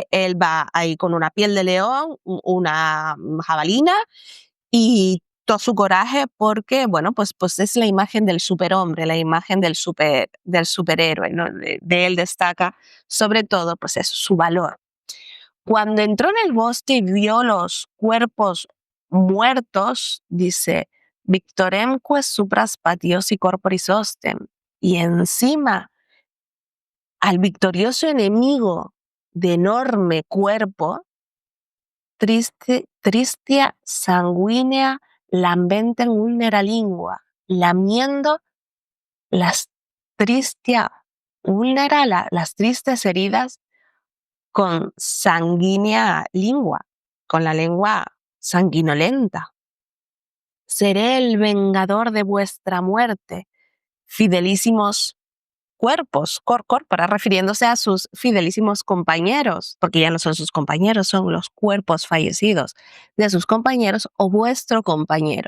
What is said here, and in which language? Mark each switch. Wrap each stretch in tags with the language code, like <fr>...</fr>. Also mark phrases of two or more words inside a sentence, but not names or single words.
<es>Él va ahí con una piel de león, una jabalina y todo su coraje porque, bueno, pues es la imagen del superhombre, la imagen del superhéroe, ¿no? De él destaca sobre todo, pues eso, su valor. Cuando entró en el bosque y vio los cuerpos muertos, dice,</es> <la>Victoremque supras patiosi corporis hostem,</la> <es>y encima al victorioso enemigo de enorme cuerpo,</es> <la>tristia sanguínea lambenten vulnera lingua,</la> <es>lamiendo las</es> <la>tristia vulnera,</la> <es>las tristes heridas con</es> <la>sanguínea lingua,</la> <es>con la lengua sanguinolenta. Seré el vengador de vuestra muerte, fidelísimos cuerpos, corpora, refiriéndose a sus fidelísimos compañeros, porque ya no son sus compañeros, son los cuerpos fallecidos de sus compañeros o vuestro compañero.</es>